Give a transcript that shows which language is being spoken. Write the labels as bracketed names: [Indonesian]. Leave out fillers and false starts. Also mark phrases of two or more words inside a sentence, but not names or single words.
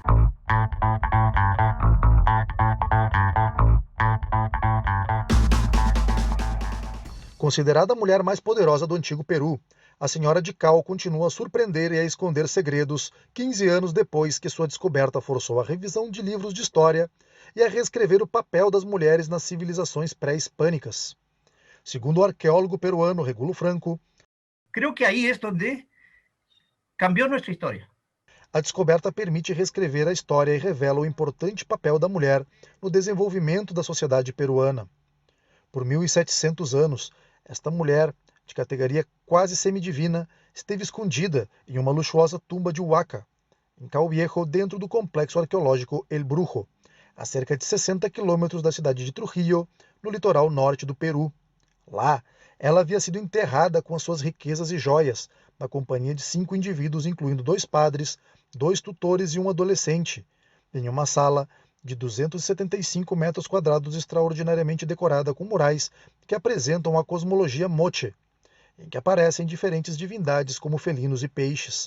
[Portuguese] Considerada a mulher mais poderosa do antigo Peru, a Senhora de Cal continua a surpreender e a esconder segredos 15 anos depois que sua descoberta forçou a revisão de livros de história e a reescrever o papel das mulheres nas civilizações pré-hispânicas. Segundo o arqueólogo peruano Regulo Franco, [Spanish] creo que ahí es donde cambió nuestra historia. [Portuguese] A descoberta permite reescrever a história e revela o importante papel da mulher no desenvolvimento da sociedade peruana. Por 1.700 anos, esta mulher, de categoria quase semidivina, esteve escondida em uma luxuosa tumba de Huaca, em Cal Viejo, dentro do complexo arqueológico El Brujo, a cerca de 60 quilômetros da cidade de Trujillo, no litoral norte do Peru. Lá, ela havia sido enterrada com as suas riquezas e joias, na companhia de 5 indivíduos, incluindo 2 padres, 2 tutores e um adolescente, em uma sala de 275 metros quadrados extraordinariamente decorada com murais que apresentam a cosmologia Moche, em que aparecem diferentes divindades como felinos e peixes.